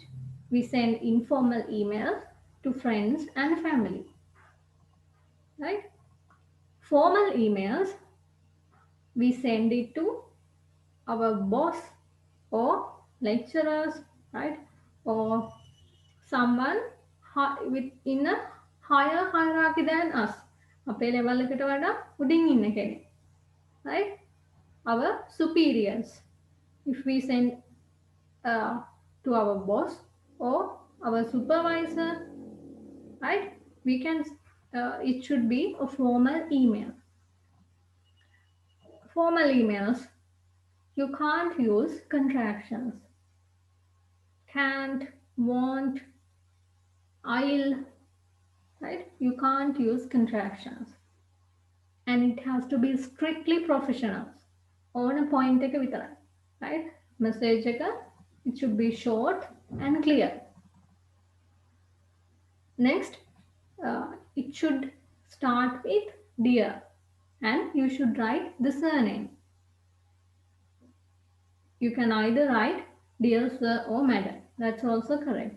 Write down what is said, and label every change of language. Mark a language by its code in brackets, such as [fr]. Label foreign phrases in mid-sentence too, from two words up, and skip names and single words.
[en] We send informal emails to friends and family, right? Formal emails, we send it to our boss or lecturers, right? Or someone in a higher hierarchy than us. [si] අපේ level එකට වඩා උඩින් ඉන්න කෙනෙක්, [en] right? Our superiors. If we send to our boss or our supervisor, right? We can, it should be a formal email. Formal emails, you can't use contractions. Can't, won't, I'll, right? You can't use contractions. And it has to be strictly professional. On a point [si] එක විතරයි, [en] right? Message එක, it should be short and clear. Next, it should start with dear, and you should write the surname. You can either write dear sir or madam, that's also correct.